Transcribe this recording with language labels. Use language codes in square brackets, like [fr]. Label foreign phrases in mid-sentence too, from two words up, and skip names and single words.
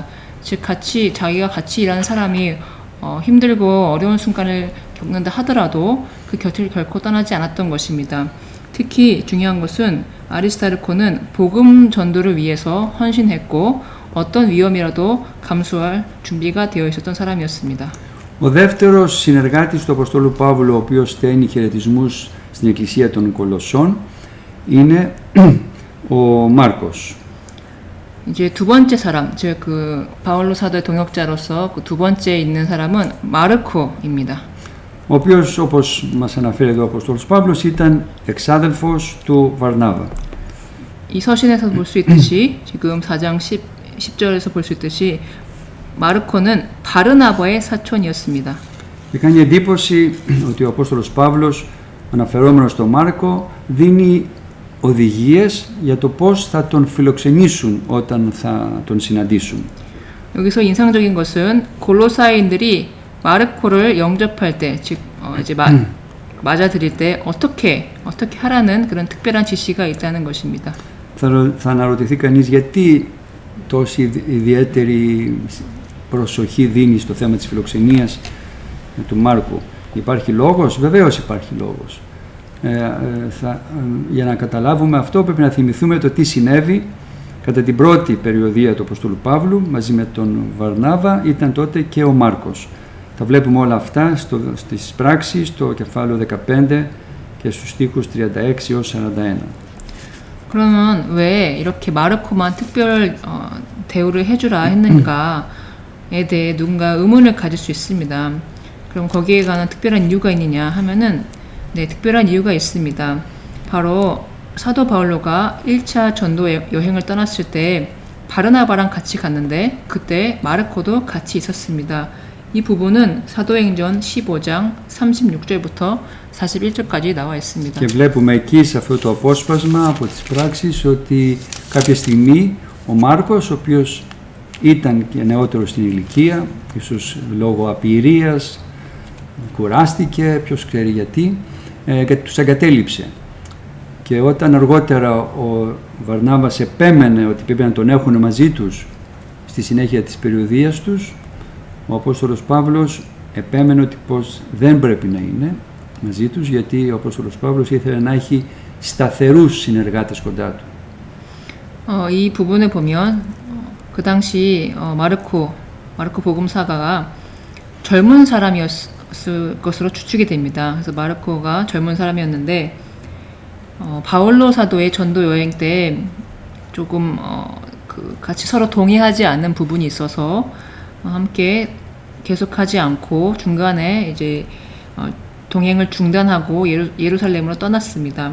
[ko] 즉 자기가 같이 일하는 사람이 힘들고 어려운 순간을 겪는다 하더라도 그 곁을 결코 떠나지 않았던 것입니다. 특히 중요한 것은 아리스타르코는 복음 전도를 위해서 헌신했고 어떤 위험이라도 감수할 준비가 되어 있었던 사람이었습니다. [el] Ο δεύτερος συνεργάτης του Αποστόλου Παύλου, ο οποίος στέλνει χαιρετισμούς στην Εκκλησία των Κολοσσών, είναι ο Μάρκος. [ko] 이제 두 번째 사람, 즉 그 바울로 사도의 동역자로서 그 두 번째 있는 사람은 마르코입니다. [el] Ο οποίος, όπως μας αναφέρει εδώ ο Απόστολος Παύλος, ήταν εξάδελφος του Βαρνάβα. [ko] 이 서신에서 볼 수 있듯이 지금 4장 10절에서 볼 수 있듯이 마르코는 바르나바의 사촌이었습니다. [el] Και κάνει εντύπωση ότι ο Απόστολος Παύλος, αναφερόμενος στον Μάρκο, δίνει οδηγίες για το πώς θα τον φιλοξενήσουν όταν θα τον συναντήσουν. [ko] 여기서 인상적인 것은 골로사인들이 마르코를 영접할 때, 즉 이제 맞아들일 때 어떻게 하라는 그런 특별한 지시가 있다는 것입니다. [el] Θα αναρωτηθεί κανείς γιατί τόση ιδιαίτερη προσοχή δίνει στο θέμα της φιλοξενίας του Μάρκου. Υπάρχει λόγος? Βεβαίως υπάρχει λόγος. Για να καταλάβουμε αυτό πρέπει να θυμηθούμε το τι συνέβη κατά την πρώτη περιοδία του Αποστόλου Παύλου μαζί με τον Βαρνάβα, ήταν τότε και ο Μάρκος. Τα βλέπουμε όλα αυτά στις πράξεις, στο κεφάλαιο 15 και στους στίχους 36 έως 41. [ko] 그러면 왜 이렇게 마르코만 특별 대우를 해주라 했는가에 대해 누군가 의문을 가질 수 있습니다. 그럼 거기에 관한 특별한 이유가 있느냐 하면은 네, 특별한 이유가 있습니다. 바로 사도 바울로가 1차 전도 여행을 떠났을 때 바르나바랑 같이 갔는데 그때 마르코도 같이 있었습니다. 이 부분은 사도행전 15장 36절부터 41절까지 나와 있습니다. [el] Και βλέπουμε εκεί σε αυτό το απόσπασμα από τις πράξεις ότι κάποια στιγμή ο Μάρκος, ο οποίος ήταν και νεότερος στην ηλικία, ίσως λόγω απειρίας, κουράστηκε, ποιος ξέρει γιατί, και τους εγκατέλειψε. Και όταν αργότερα ο Βαρνάβας επέμενε ότι πρέπει να τον έχουν μαζί τους στη συνέχεια της περιοδίας τους, ο Απόστολος Παύλος επέμενε ότι πως δεν πρέπει να είναι μαζί τους, γιατί ο Απόστολος Παύλος ήθελε να έχει σταθερούς συνεργάτες κοντά του. [ko] 이 부분을 보면 그 당시 마르코 복음사가가 젊은 사람이었을 것으로 추측이 됩니다. 그래서 마르코가 젊은 사람이었는데 바울로 사도의 전도 여행 때 조금 같이 서로 동의하지 않는 부분이 있어서 함께 계속하지 않고 중간에 이제 동행을 중단하고 예루살렘으로 떠났습니다.